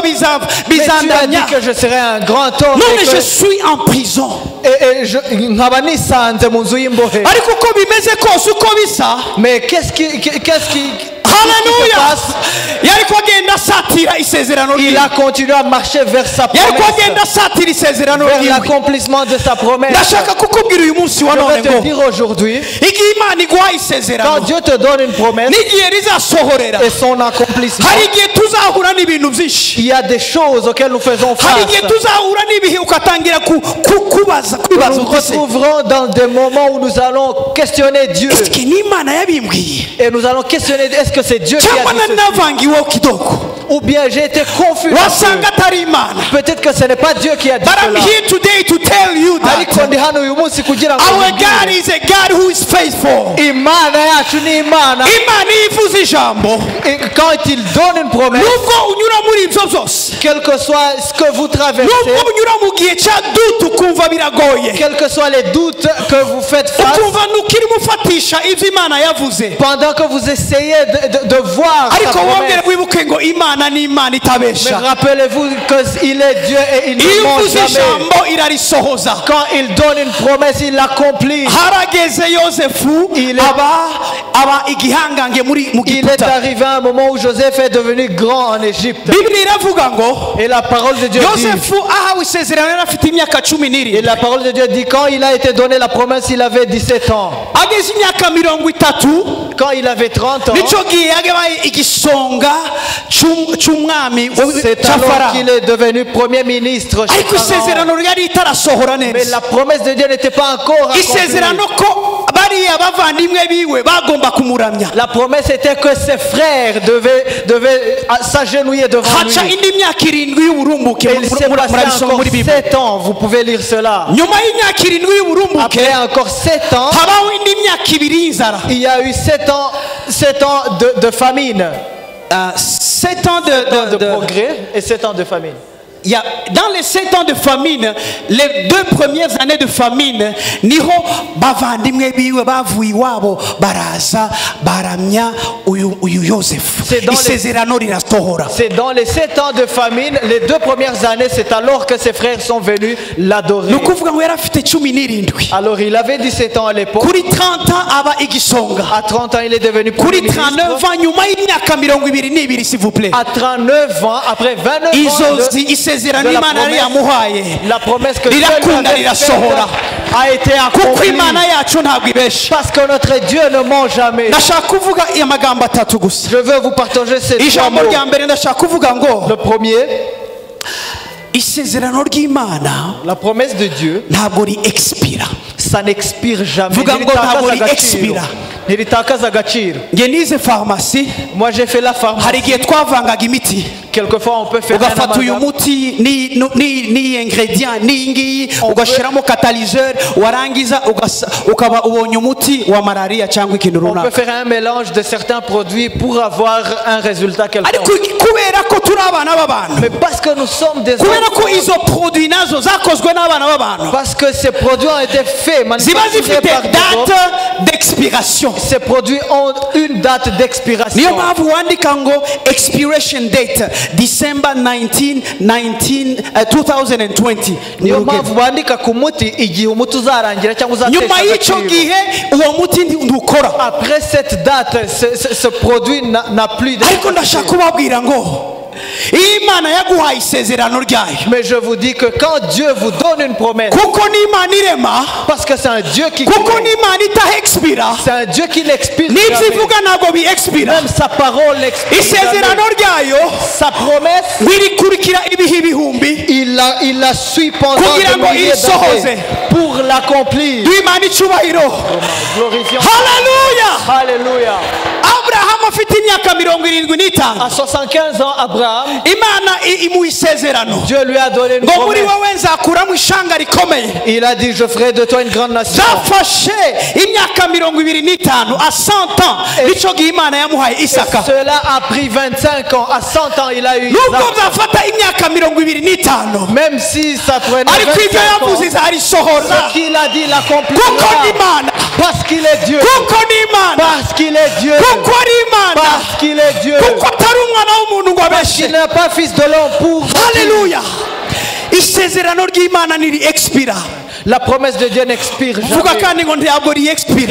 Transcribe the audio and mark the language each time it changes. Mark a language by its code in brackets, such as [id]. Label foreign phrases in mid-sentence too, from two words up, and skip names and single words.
[fr] mais tu as dit [rw] bizandanya, [fr] que je serai un grand homme, [rw] none [fr] et je que- suis en prison. [rw] nkaba nisanze mu nzu y'imbohe. ariko uko bimeze kose uko bisa, [fr] Mais qu'est-ce qui se haleluya, passe? [rw] yari ko agenda asatira isezerano [fr] Il [rw] rye, [fr] a continué à marcher vers sa [rw] yari ko [fr] promesse, [rw] agenda asatira isezerano [fr] vers [rw] ryiwe. [fr] l'accomplissement de sa promesse. [rw] ndashaka kukubwira uyu munsi wa [fr] Je [rw] none [fr] vais te [rw] ngo [fr] dire aujourd'hui, [rw] igihe Imana iguha [fr] quand [rw] isezerano [fr] Dieu te donne une promesse [rw] n'igihe rizasohorera, [fr] et son accomplissement, [rw] hari igihe tuzahura n'ibintu byinshi, [fr] il y a des choses auxquelles nous faisons [rw] hari igihe [fr] face. [rw] tuzahura n'ibihe ugatangira kwibaza [fr] Nous nous retrouverons dans des moments où nous allons questionner Dieu. [rw] ese n'Imana yabimbwiye [fr] Et nous allons questionner, est-ce que c'est Dieu qui [rw] cyangwa [fr] a dit ceci? [rw] navangiweho kidogo, [fr] Ou bien j'ai été confus. [rw] wasanga atari Imana. [fr] Peut-être que ce n'est pas Dieu qui a dit [en] But I'm [fr] cela. [en] here today to tell you [rw] Ariko [en] that [rw] ndi hano uyu munsi kugira ngo [en] our [rw] nkubwire. [en] God is a God who is faithful. [rw] Imana yacu ni Imana. Imana iyo ivuze ijambo, [fr] Et quand il donne une promesse, [rw] nubwo unyura muri ibyo byose, [fr] quel que soit ce que vous traversez, [rw] nubwo unyura mu gihe cya dutu ukumva biragoye, [fr] quels que soient les doutes que vous faites face, [rw] ukumva ntukirimo ufatisha ibyo Imana yavuze, [fr] pendant que vous essayez de voir sa [rw] ariko wongere [fr] promesse, [rw] wibuke ngo Imana ni Imana [fr] mais [rw] itabesha. [fr] rappelez-vous qu'il est Dieu et il [rw] iyo [fr] ne ment [rw] uvuze [fr] jamais. [rw] ijambo irarisohoza. [fr] Quand il donne une promesse, il l'accomplit. [rw] harageze Yosefu [fr] Il est- [rw] aba igihangange mu [fr] Il est [rw] Giputa. [fr] arrivé un moment où Joseph est devenu grand en Égypte. [rw] Biblia iravuga ngo [fr] Et la parole de Dieu dit, [rw] Yosefu ahawe isezerano yari afite imyaka 12. [fr] et la parole de Dieu dit, quand il a été donné la promesse, il avait 17 ans. [rw] ageze imyaka 30, [fr] Quand il avait 30 ans, [rw] nico gihe yabaye igisonga cy'umwami [fr] c'est [rw] cya [fr] alors [rw] Farawo. [fr] qu'il est devenu premier ministre chez [rw] ariko [fr] Pharaon. [rw] isezerano ryari itarasohora [fr] Mais [rw] neza. [fr] la promesse de Dieu n'était pas encore [rw] isezerano [fr] accomplie. [rw] ko bariya bavandimwe biwe bagomba kumuramya. [fr] La promesse était que ses frères devaient s'agenouiller devant [rw] haca [fr] lui. [rw] indi myaka 7 y'uburumbuke. [fr] Et il s'est passé [rw] murabisoma [fr] encore [rw] muri Bible. [fr] 7 ans, vous pouvez lire cela. [rw] nyuma y'imyaka 7 y'uburumbuke [fr] Après encore 7 ans, [rw] habaho indi myaka 2 y'inzara. [fr] il y a eu 7 ans de famine, 7 ans de progrès et 7 ans de famine. dans les 7 ans de famine, les 2 premières années de famine, [rw] niho bavandimwe biwe bavuye iwabo baraza baramya uyu Yosefu. Isezerano rirasohora. [fr] C'est dans les 7 ans de famine, les 2 premières années, c'est alors que ses frères sont venus l'adorer. [rw] Nukuvuga ngo yarafite 17. [fr] Alors il avait 17 ans à l'époque. [rw] Kuri 30 ans aba igisonga. [fr] À 30 ans il est devenu [rw] Kuri [fr] premier 39 ministre. ans [rw] nyuma y'imyaka 22 [fr] s'il vous plaît. À 39 ans, après 29 ans la promesse que Dieu lui avait faite a été accomplie. Parce que notre Dieu ne ment jamais. Je veux vous partager ces 3 mots. Le premier, la promesse de Dieu, ça n'expire jamais. Moi j'ai fait la pharmacie. Quelquefois on peut faire [rw] ugafata uyu muti ni ingredient ni ugashiramo catalyseur warangiza ukaba ubonye umuti wa malaria cyangwa ikintu runaka. [fr] On peut faire un mélange de certains produits pour avoir un résultat quelconque. [rw] Ariko kubera ko turi abana b'abantu. [fr] Mais parce que nous sommes des [rw] kubera ko izo produits nazo zakozwe n'abana b'abantu. [fr] Parce que ces produits ont été faits manufacturés par des date d'expiration. Ces produits ont une date d'expiration. [rw] Niyo mpamvu wandika ngo [en] expiration date December 2020. [rw] Niyo mpamvu wandika ku muti igihe umuti uzarangira cyangwa uzatesha nyuma y'icyo gihe uwo muti ndukora. [fr] Après cette date ce produit n'a plus de. [rw] Ariko ndashaka kubabwira ngo Imana yaguhaye isezerano ryayo. [fr] Mais je vous dis que quand Dieu vous donne une promesse, [rw] kuko n'Imana irema, [fr] parce que c'est un Dieu qui [rw] kuko n'Imana ita-expira, [fr] c'est un Dieu qui n'expire [rw] n'ibyo ivuga ntabwo bi-expira. [fr] Même sa parole n'expire [rw] isezerano ryayo, [fr] sa promesse [rw] wirikurikira ibihe ibihumbi, [fr] il la suit pendant [rw] kugira ngo isohoze [fr] pour l'accomplir. [rw] Imana icubahiro. [fr] Glorifions. Hallelujah. Alléluia. [rw] Abraham afite imyaka 75. [fr] À 75 ans Abraham, [rw] Imana imuha isezerano. [fr] Dieu lui a donné une [rw] ngo muri [fr] promesse. [rw] wowe nzakuramo ishanga rikomeye. [fr] Il a dit je ferai de toi une grande nation. [rw] Zafashe imyaka 25 [fr] à 100 ans [rw] nico gihe Imana yamuhaye Isaka. [fr] Cela a pris 25 ans. À 100 ans il a eu [rw] Isaka. Nubwo byafata imyaka 25. [fr] Même si ça prenait 25 [rw] ariko ibyo [fr] ans. [rw] yavuze izarisohora. [fr] Ce qu'il a dit l'accomplira. [rw] Kuko ni Imana. [fr] Parce qu'il est Dieu. [rw] Kuko ni Imana. [fr] Parce qu'il est Dieu. [rw] Kuko ari Imana. [fr] Parce qu'il est Dieu. [rw] Kuko atari umwana w'umuntu ngo [fr] Parce qu'il [rw] abeshe. [fr] n'est pas fils de l'homme pour. [rw] Hallelujah. Isezerano ry'Imana niri expira. [fr] La promesse de Dieu n'expire [rw] Vuga [fr] jamais. [rw] kandi ngo ntabwo ri expira.